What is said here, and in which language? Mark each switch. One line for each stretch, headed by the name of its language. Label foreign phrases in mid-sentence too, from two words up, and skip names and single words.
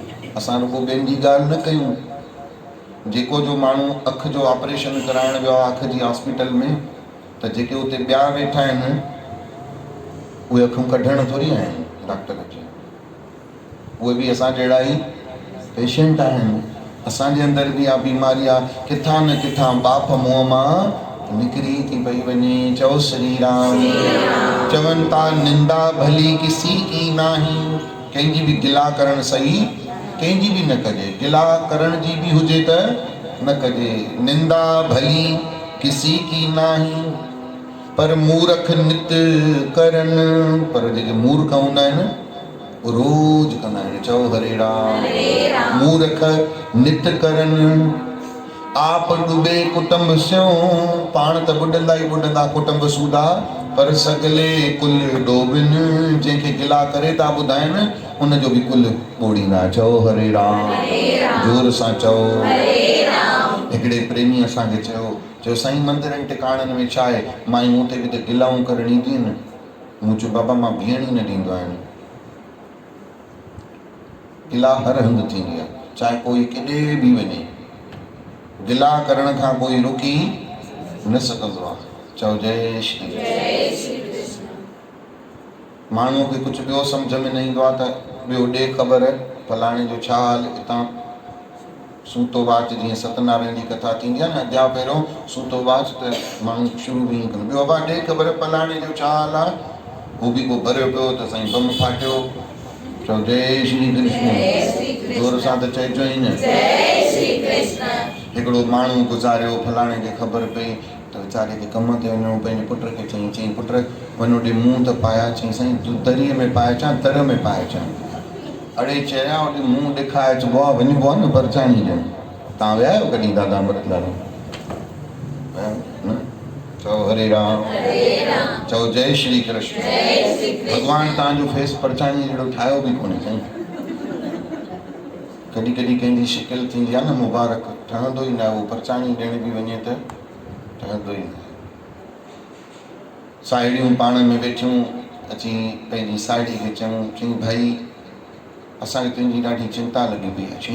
Sindhi: असां रुॻो ॿियनि जी ॻाल्हि न कयूं। जेको जो माण्हू अखि जो ऑपरेशन कराइण वियो आहे अखि जी हॉस्पिटल में, त जेके उते ॿिया वेठा आहिनि उहे अखियूं कढण थोरी आहिनि डॉक्टर जी। उहे बि असां जहिड़ा ई पेशेंट आहिनि। असांजे अंदरि बि आहे बीमारी आहे। किथां न किथां बाप मुंहं मां निकिरी थी पई वञे। चओ श्री राम। चवनि था
Punjabi: ਨਿੰਦਾ ਭਲੀ ਕਿਸੀ ਕੀ ਨਾਹੀ।
Sindhi: कंहिंजी बि गिला करणु सही कंहिंजी बि न कजे। गिला करण जी बि हुजे त न कजे।
Punjabi: ਨਿੰਦਾ ਭਲੀ ਕਿਸੀ ਕੀ ਨਾਹੀ ਪਰ ਮੂਰਖ ਨਿਤ ਕਰਨ।
Sindhi: पर जेके मूर्ख हूंदा आहिनि रोज कंदा आहिनि। चओ हरे राम।
Punjabi: ਮੂਰਖ ਨਿਤ ਕਰਨ ਆਪ ਡੂਬੇ ਕੁਟੁੰਬ ਸਯੋਂ।
Sindhi: पाण त ॿुॾंदा ई ॿुॾंदा कुटुंब सूदा,
Punjabi: ਪਰ ਸਗਲੇ ਕੁਲ ਡੋਬਿਨ।
Sindhi: जंहिंखे गिला करे था ॿुधाइनि उनजो बि कुल ॿोड़ींदा। चओ हरे राम। जोर सां चओ हरे राम। हिकिड़े प्रेमी असांखे चयो साईं मंदिरनि टिकाणनि में छा आहे? मायूं हुते बि त गिलाऊं करणु ईंदियूं आहिनि। मूं चयो बाबा मां बीहण ई न ॾींदो आहियां। गिला हर हंधि थींदी आहे, चाहे कोई केॾे बि वञे। गिला करण खां कोई रुकी न सघंदो आहे। चओ जय श्री कृष्ण। माण्हूअ खे कुझु ॿियो सम्झ में न ईंदो आहे त ॿियो ॾे ख़बर फलाणे जो छा हाल। हितां सूतो वाच जीअं सत्यनारायण जी कथा थींदी आहे न, अॻियां पहिरियों सूतो वाच त माण्हू शुरू बि ईअं कंदो। ॿियो बाबा ॾे ख़बर फलाणे जो छा हाल आहे। हू बि को भरियो पियो त साईं बम फाटियो। चओ जय श्री कृष्ण। जोर सां त चइजो ई न जय श्री कृष्ण। हिकिड़ो माण्हू गुज़ारियो, फलाणे खे ख़बर पई त वीचारे खे कम ते वञिणो। पंहिंजे पुट खे चईं पुट वञो ॾे मुंहुं त पाया। चईं साईं तूं दरीअ में पाए अचां दर में पाए अचां। अड़े चया होॾे मुंहुं ॾेखारे अचिबो आहे, वञिबो आहे न परचाणी ॾियणु। तव्हां विया आहियो कॾहिं दादा अमृतलाल? न? चओ हरे राम। चओ जय श्री कृष्ण। भॻवानु तव्हांजो फेस परचाणी जहिड़ो ठाहियो बि कोन्हे साईं। कॾहिं कॾहिं कंहिंजी शिकिल थींदी आहे न मुबारक, ठहंदो ई न आहे। उहो परचाणी ॾियण बि वञे त ठहंदो ई न आहे। साहेड़ियूं पाण में वेठियूं अची पंहिंजी साहेड़ी खे चईं भाई असांखे तुंहिंजी ॾाढी चिंता लॻी पई आहे।